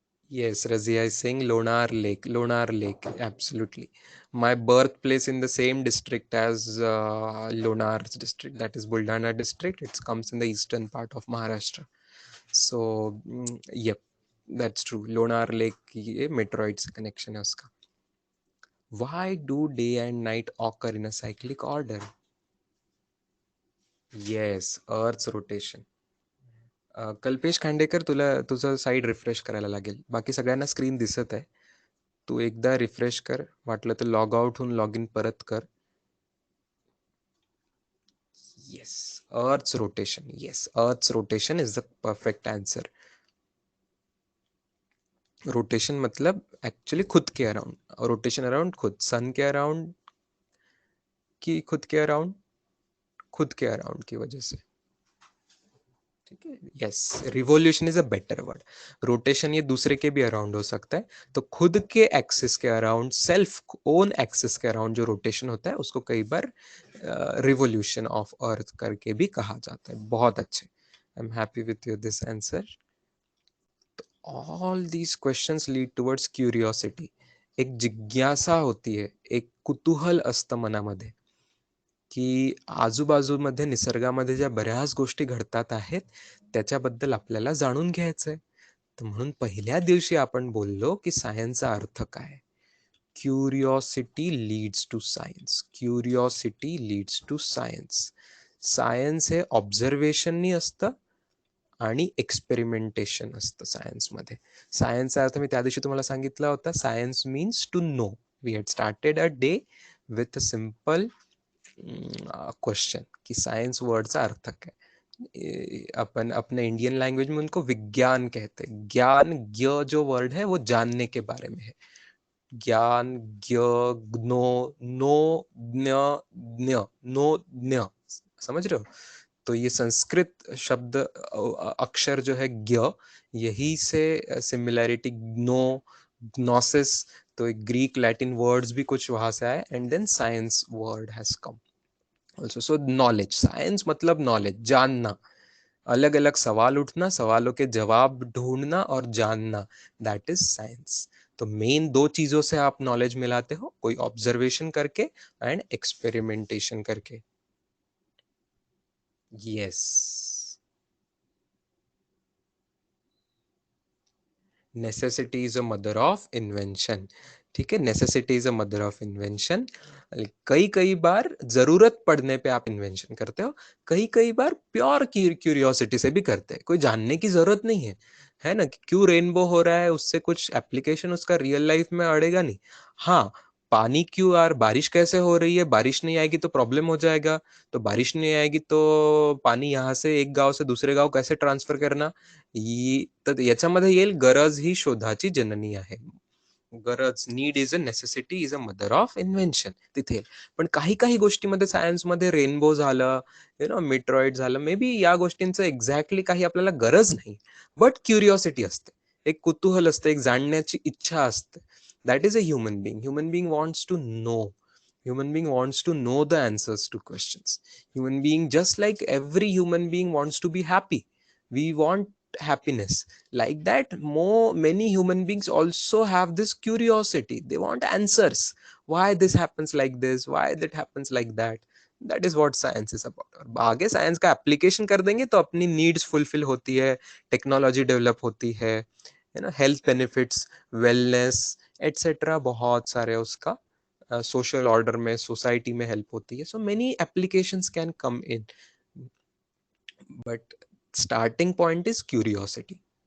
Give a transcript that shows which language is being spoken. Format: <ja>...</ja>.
<en>Yes, Razia is saying Lonar Lake. Lonar Lake, absolutely. My birthplace in the same district as Lonar district, that is Buldana district. It comes in the eastern part of Maharashtra. So, yep, that's true.</en> <hi>Lonar Lake, ये meteoroid से connection है उसका.</hi> <en>Why do day and night occur in a cyclic order? Yes, Earth's rotation.</en> <mr>Kalpesh Khandekar, तुला तुझं side refresh करायला लागेल, बाकी सगळ्यांना screen दिसत आहे. तू एकदा रिफ्रेश कर, वाटलं तर लॉग आउट होऊन लॉग इन परत कर. Yes,</mr> <en>Earth's rotation. Yes, Earth's rotation is the perfect answer.</en> <hi>Rotation मतलब एक्चुअली खुद के अराउंड, रोटेशन अराउंड खुद, सन के अराउंड की खुद के अराउंड, खुद के अराउंड की वजह से, ठीक है।</hi> <en>Yes, revolution is a better word.</en> <hi>Rotation ये दूसरे के भी अराउंड हो सकता है, तो खुद के एक्सिस के अराउंड, सेल्फ ओन एक्सिस के अराउंड जो रोटेशन होता है उसको कई बार रिवॉल्यूशन ऑफ अर्थ करके भी कहा जाता है। बहुत अच्छे,</hi> <en>I am happy with your this answer. All these questions lead towards curiosity.</en> <mr>एक जिज्ञासा होती है, एक कुतूहल असतं मनामध्ये की आजूबाजूमध्ये निसर्गामध्ये ज्या बऱ्याच गोष्टी घडतात आहेत त्याच्याबद्दल आपल्याला जाणून घ्यायचंय. तर म्हणून पहिल्या दिवशी आपण बोललो की सायन्सचा अर्थ काय.</mr> <en>Curiosity leads to science. Curiosity leads to science.</en> <mr>Science हे ऑब्झर्वेशननी असतं आणि एक्सपेरिमेंटेशन असतं सायन्समध्ये. सायन्सचा अर्थ मी त्या दिवशी तुम्हाला सांगितला होता,</mr> <en>Science means to know. We had started a day with a simple question</en> <hi>कि साइंस वर्ड का अर्थ क्या है. अपन अपने इंडियन लैंग्वेज में उनको विज्ञान कहते हैं. ज्ञान, ज्ञ जो वर्ड है वो जानने के बारे में है. ज्ञान, ज्ञ, ज्ञो, नो, ज्ञ, ज्ञ, नो, ज्ञ, समझ रहे हो. तो ये संस्कृत शब्द अक्षर जो है ज्ञ, यही से सिमिलैरिटी ग्नो, ग्नोसिस, तो ग्रीक लैटिन वर्ड्स भी कुछ वहां से आए</hi> <en>And then science word has come also.</en> <hi>So knowledge, science मतलब नॉलेज, जानना, अलग अलग सवाल उठना, सवालों के जवाब ढूंढना और जानना,</hi> <en>That is science.</en> <hi>तो मेन दो चीजों से आप नॉलेज मिलाते हो, कोई ऑब्जर्वेशन करके एंड एक्सपेरिमेंटेशन करके.</hi> <en>Yes, necessity is a mother of invention. ठीक है, necessity is a mother of invention.</en> <hi>कई कई बार जरूरत पड़ने पे आप इन्वेंशन करते हो, कई कई बार प्योर क्यूरियोसिटी से भी करते हैं. कोई जानने की जरूरत नहीं है ना कि क्यों रेनबो हो रहा है, उससे कुछ एप्लीकेशन उसका रियल लाइफ में अड़ेगा नहीं. हाँ, पानी क्यों यार, बारिश कैसे हो रही है, बारिश नहीं आएगी तो प्रॉब्लम हो जाएगा, तो बारिश नहीं आएगी तो पानी यहाँ से एक गाव से दूसरे गाव कैसे ट्रान्सफर करना.</hi> <mr>तर याच्यामध्ये येईल गरज ही शोधाची जननी आहे. गरज,</mr> <en>need is a necessity is a mother of invention,</en> <mr>तिथे. पण काही काही गोष्टीमध्ये सायन्समध्ये रेनबो झालं, मिट्रॉइड झालं, मे बी या गोष्टींचं एक्झॅक्टली काही आपल्याला गरज नाही, बट क्युरिओसिटी असते, एक कुतूहल असते, एक जाणण्याची इच्छा असते.</mr> <en>That is a human being. Human being wants to know. Human being wants to know the answers to questions. Human being, just like every human being wants to be happy. We want happiness. Like that, many human beings also have this curiosity. They want answers. Why this happens like this? Why that happens like that? That is what science is about.</en> <hi>और आगे science का application कर देंगे तो अपनी needs fulfil होती है, technology develop होती है ना, हेल्थ बेनिफिट्स, वेलनेस एटसेट्रा, बहुत सारे उसका सोशल ऑर्डर में, सोसाइटी में हेल्प होती है.</hi> <en>So many applications can come in, but starting point is curiosity.</en>